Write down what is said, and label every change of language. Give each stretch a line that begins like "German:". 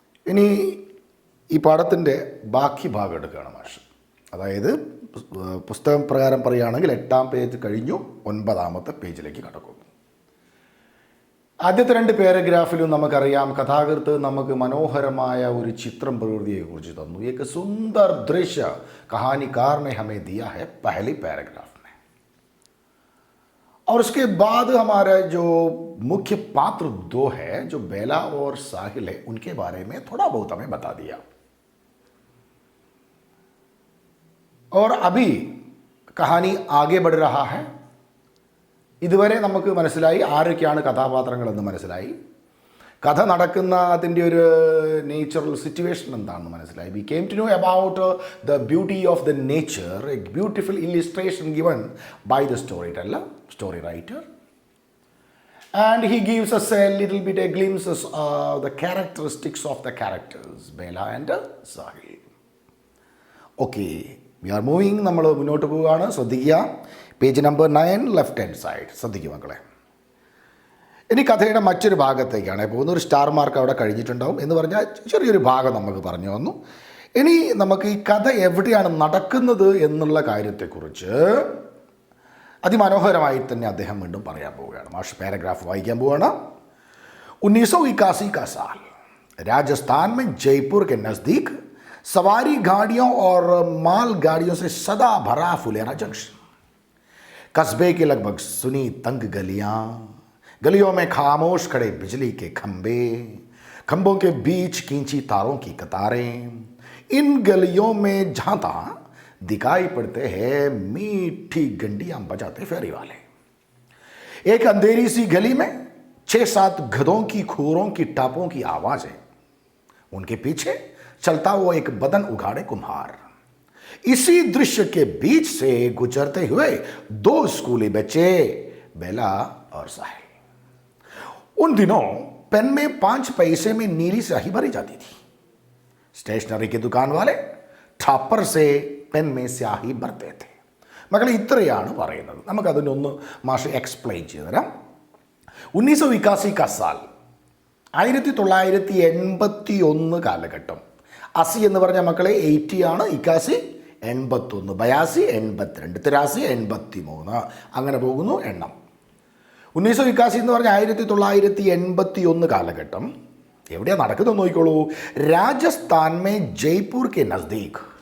Malayalam: ഇനി ഈ പാഠത്തിൻ്റെ ബാക്കി ഭാഗം എടുക്കുകയാണ് മാഷ്. അതായത് പുസ്തകം പ്രകാരം പറയുകയാണെങ്കിൽ 8-ാം പേജ് കഴിഞ്ഞു, 9-ാമത്തെ പേജിലേക്ക് കടക്കുന്നു. ആദ്യത്തെ 2 പാരഗ്രാഫിലും നമുക്കറിയാം, കഥാകൃത്ത് നമുക്ക് മനോഹരമായ ഒരു ചിത്രം പ്രകൃതിയെക്കുറിച്ച് തന്നു.
Hindi: एक सुंदर दृश्य कहानीकार ने हमें दिया है पहली पैराग्राफ में. और उसके बाद हमारा जो मुख्य पात्र 2 है, जो बेला और साहिल है, उनके बारे में थोड़ा बहुत हमें बता दिया. और अभी कहानी आगे बढ़ रहा है.
Malayalam: ഇതുവരെ നമുക്ക് മനസ്സിലായി ആരൊക്കെയാണ് കഥാപാത്രങ്ങളെന്ന് മനസ്സിലായി. കഥ നടക്കുന്ന അതിൻ്റെ ഒരു നേച്ചറൽ സിറ്റുവേഷൻ എന്താണെന്ന് മനസ്സിലായി.
English: We came to know about the beauty of the nature, a beautiful illustration given by the story writer. And he gives us a little bit a glimpses of the characteristics of the characters, Bela and Sahil. Okay, we are moving.
Malayalam: നമ്മൾ മുന്നോട്ട് പോവുകയാണ്. ശ്രദ്ധിക്കുക. Page number 9, left hand side. ശ്രദ്ധിക്കും മക്കളെ. ഇനി കഥയുടെ മറ്റൊരു ഭാഗത്തേക്കാണ് പോകുന്നത്. ഒരു സ്റ്റാർ മാർക്ക് അവിടെ കഴിഞ്ഞിട്ടുണ്ടാവും എന്ന് പറഞ്ഞാൽ ചെറിയൊരു ഭാഗം നമുക്ക് പറഞ്ഞു വന്നു. ഇനി നമുക്ക് ഈ കഥ എവിടെയാണ് നടക്കുന്നത് എന്നുള്ള കാര്യത്തെക്കുറിച്ച് അതിമനോഹരമായി തന്നെ അദ്ദേഹം വീണ്ടും പറയാൻ പോവുകയാണ്. മാഷ് പാരഗ്രാഫ് വായിക്കാൻ പോവുകയാണ്.
Hindi: 1981 का साल, राजस्थान में जयपुर के नज़दीक सवारी गाड़ियों और माल गाड़ियों से सदा भरा फुलेरा जंक्शन. कस्बे की लगभग सुनी तंग गलियों में खामोश खड़े बिजली के खंभे, खंभों के बीच खींची तारों की कतारें. इन गलियों में जहाँ तहाँ दिखाई पड़ते हैं मीठी घंटियाँ बजाते फेरी वाले. एक अंधेरी सी गली में 6-7 गधों की खूरों की टापों की आवाज़ें. उनके पीछे चलता वो एक बदन उघाड़े कुम्हार. इसी दृश्य के बीच से गुजरते हुए 2 स्कूली बच्चे, बेला और साहिल. उन दिनों पेन में 5 पैसे में नीली स्याही भरी जाती थी. स्टेशनरी की दुकान वाले ठापर से पेन में स्याही भरते थे.
Malayalam: മക്കളെ ഇത്രയാണ് പറയുന്നത്. നമുക്കതിൻ്റെ ഒന്ന് മാഷ് എക്സ്പ്ലെയിൻ ചെയ്തു തരാം.
Hindi: 1981 का साल,
Malayalam: 1981 കാലഘട്ടം. 80 എന്ന് പറഞ്ഞ മക്കളെ 80 ആണ്, 81 81, 82, 82, 83, 83 അങ്ങനെ പോകുന്നു എണ്ണം. 1981 എന്ന് പറഞ്ഞാൽ 1981 കാലഘട്ടം. എവിടെയാണ് നടക്കുന്നത് നോക്കിക്കോളൂ. Rajasthan
Hindi: may Jaipur K നസ്ദീക്.